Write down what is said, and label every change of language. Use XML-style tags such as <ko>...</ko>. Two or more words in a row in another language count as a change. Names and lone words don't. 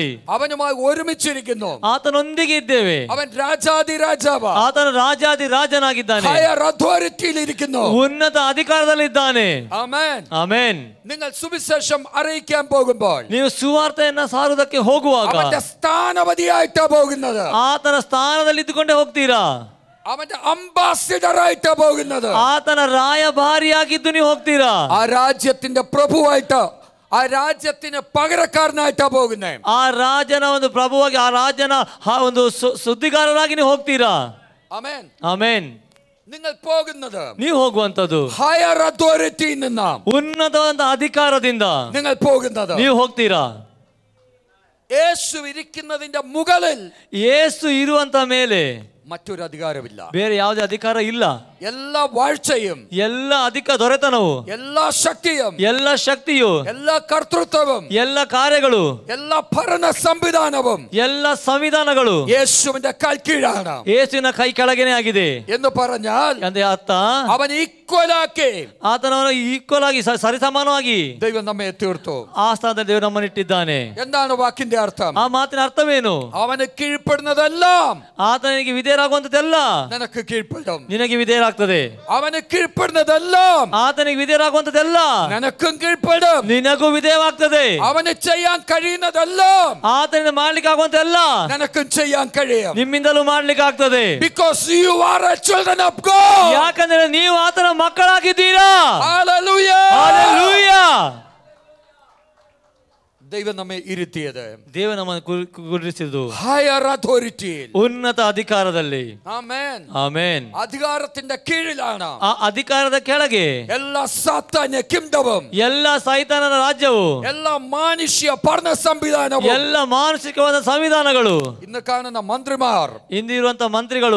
<ml>അവനുമായി ഒരുമിച്ചിരിക്കുന്നു.</ml> <kn>ಆತನೊಂದಿಗೆ ಇದ್ದೇವೆ.</kn> <ml>അവൻ രാജാതി രാജാവ്,</ml> <kn>ಆತನು ರಾಜಾದಿ ರಾಜನಾಗಿದ್ದಾನೆ,</kn> <en>higher authorityയിൽ</en> <ml>ഇരിക്കുന്നു,</ml> <kn>ಉನ್ನತ ಅಧಿಕಾರದಲ್ಲಿದ್ದಾನೆ.</kn> <ml>ആമേൻ.</ml> <kn>ಆಮೆನ್.</kn> <ml>നിങ്ങൾ സുവിശേഷം അറിയിക്കാൻ പോകുമ്പോൾ</ml> <kn>ನೀವು ಸುವಾರ್ತೆಯನ್ನ ಸಾರುವುದಕ್ಕೆ ಹೋಗುವಾಗ</kn> <ml>അവന്റെ സ്ഥാനപതിയായിട്ടാ പോകുന്നത്,</ml> <kn>ಆತನ ಸ್ಥಾನದಲ್ಲಿ ಇದ್ದುಕೊಂಡೇ ಹೋಗ್ತೀರಾ.</kn> <ml>അവന്റെ അംബാസിഡർ ആയിട്ടാ പോകുന്നത്,</ml> <kn>ಆತನ ರಾಯಭಾರಿಯಾಗಿದ್ದು ನೀವು ಹೋಗ್ತೀರಾ.</kn> <ml>ആ രാജ്യത്തിന്റെ പ്രഭുവായിട്ട്, ആ രാജ്യത്തിന് പകരക്കാരനായിട്ടാ പോകുന്നേ.</ml> <kn>ಆ ರಾಜನ ಒಂದು ಪ್ರಭುವಾಗಿ, ಆ ರಾಜನ ಒಂದು ಸುದ್ದಿಗಾರರಾಗಿ ನೀವು ಹೋಗ್ತೀರಾ.</kn> <ml>ആമേൻ.</ml> <kn>ಆಮೆನ್.</kn> <ml>നിങ്ങൾ പോകുന്നത്,</ml> <kn>ನೀವು ಹೋಗುವಂತದ್ದು</kn> <en>higher authorityയിൽ</en> <ml>നിന്ന്,</ml> <kn>ಉನ್ನತವಾದ ಅಧಿಕಾರದಿಂದ</kn> <ml>നിങ്ങൾ പോകുന്നത്.</ml> <kn>ನೀವು ಹೋಗ್ತೀರಾ.</kn> <ml>യേശു ഇരിക്കുന്നതിന്റെ മുകളിൽ</ml> <kn>ಯೇಸು ಇರುವಂತ ಮೇಲೆ</kn> <ml>മറ്റൊരു അധികാരമില്ല.</ml> <kn>ಬೇರೆ ಯಾವುದೇ ಅಧಿಕಾರ ಇಲ್ಲ.</kn> <ml>എല്ലാ വാഴ്ചയും,</ml> <kn>ಎಲ್ಲ ಅಧಿಕ ದೊರೆತನವು,</kn> <ml>എല്ലാ ശക്തിയും,</ml> <kn>ಎಲ್ಲ ಶಕ್ತಿಯು,</kn> <ml>എല്ലാ കർത്തൃത്വവും,</ml> <kn>ಎಲ್ಲ ಕಾರ್ಯಗಳು,</kn> <ml>എല്ലാ ഭരണ സംവിധാനവും</ml> <kn>ಎಲ್ಲ ಸಂವಿಧಾನಗಳು</kn> <ml>യേശുവിന്റെ കാൽക്കീഴാണ്.</ml> <kn>ಯೇಸುವಿನ ಕೈ ಕೆಳಗೇನೆ ಆಗಿದೆ</kn> <ml>എന്ന് പറഞ്ഞാൽ</ml> <kn>ಅಂದ್ರೆ ಅರ್ಥ</kn> <ml>അവൻ ഈക്വലാക്കി,</ml> <kn>ಆತನವನು ಈಕ್ವಲ್ ಆಗಿ ಸರಿಸಮಾನವಾಗಿ</kn> <ml>ദൈവം നമ്മെ തീർത്തു.</ml> <kn>ಆ ಸ್ಥಾನದಲ್ಲಿ ದೇವರು ನಮ್ಮನ್ನು ಇಟ್ಟಿದ್ದಾನೆ.</kn> <ml>എന്താണ് വാക്കിന്റെ അർത്ഥം?</ml> <kn>ಆ ಮಾತಿನ ಅರ್ಥವೇನು?</kn> <ml>അവന് കീഴ്പ്പെടുന്നതെല്ലാം</ml> <kn>ಆತನಿಗೆ ವಿಧೇಯರಾಗುವಂತದ್ದೆಲ್ಲ</kn> <ml>നിനക്ക് കീഴ്പ്പെടും.</ml> <kn>ನಿನಗೆ ವಿಧೇಯರಾಗ್ತದೆ.</kn> <ml>അവന് കീഴ്പ്പെടുന്നതെല്ലാം</ml> <kn>ಆತನಿಗೆ ವಿಧೇಯರಾಗುವಂತದ್ದೆಲ್ಲ</kn> <ml>നിനക്കും കീഴ്പ്പെടും.</ml> <kn>ನಿನಗೂ ವಿಧೇಯವಾಗ್ತದೆ.</kn> <ml>അവന് ചെയ്യാൻ കഴിയുന്നതെല്ലാം</ml> <kn>ಆತನಿಂದ ಮಾಡ್ಲಿಕ್ಕೆ ಆಗುವಂತೆಲ್ಲ</kn> <ml>നിനക്കും ചെയ്യാൻ കഴിയും.</ml> <kn>ನಿಮ್ಮಿಂದಲೂ ಮಾಡ್ಲಿಕ್ಕೆ ಆಗ್ತದೆ.</kn> <en>Because you are a children of God.</en> <kn>ಯಾಕಂದ್ರೆ ನೀವು ಆತನ ಮಕ್ಕಳಾಗಿದ್ದೀರಾ.</kn> <en>Hallelujah. Hallelujah.</en> <ml>ദൈവം നമ്മെ ഇരുത്തിയത്</ml> <kn>ದೇವ ನಮ್ಮನ್ನು ಕುಳ್ಳಿರಿಸಿದ್ದು</kn> <en>higher authority,</en> <kn>ಉನ್ನತ ಅಧಿಕಾರದಲ್ಲಿ.</kn> <ml>ആമേൻ.</ml> <kn>ಆಮೆನ್.</kn> <ml>അധികാരത്തിന്റെ കീഴിലാണ്.</ml> <kn>ಆ ಅಧಿಕಾರದ ಕೆಳಗೆ</kn> <ml>എല്ലാ സാത്താന്യ കിങ്ഡവും,</ml> <kn>ಎಲ್ಲ ಸೈತಾನನ ರಾಜ್ಯವು,</kn> <ml>എല്ലാ മാനുഷ്യ ഭരണ സംവിധാനവും,</ml> <kn>ಎಲ್ಲ ಮಾನಸಿಕವಾದ ಸಂವಿಧಾನಗಳು,</kn> <ml>ഇന്ന് കാണുന്ന മന്ത്രിമാർ,</ml> <kn>ಇಂದಿರುವಂತ ಮಂತ್ರಿಗಳು,</kn>